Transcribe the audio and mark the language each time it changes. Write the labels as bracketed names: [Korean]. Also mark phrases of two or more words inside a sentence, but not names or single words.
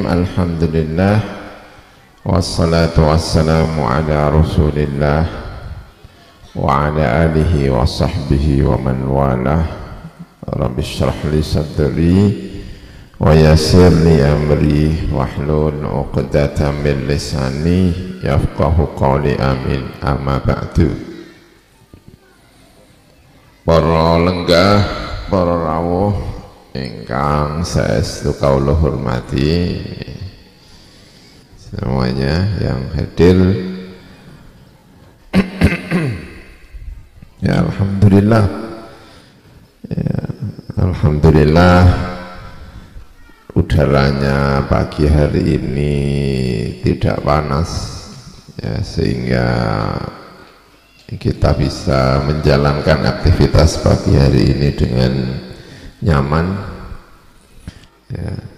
[Arabic] الحمد لله، والصلاة والسلام على رسول الله وعلى آله وصحبه ومن والاه. رب اشرح لي صدري ويسر لي أمري واحلل عقدة من لساني يفقهوا قولي، آمين. أما بعد. [Javanese] Para lenggah, para rawuh ingkang saestu kawula hormati [Indonesian] semuanya yang hadir. Ya alhamdulillah, ya, alhamdulillah udaranya pagi hari ini tidak panas, ya, sehingga kita bisa menjalankan aktivitas pagi hari ini dengan nyaman, ya.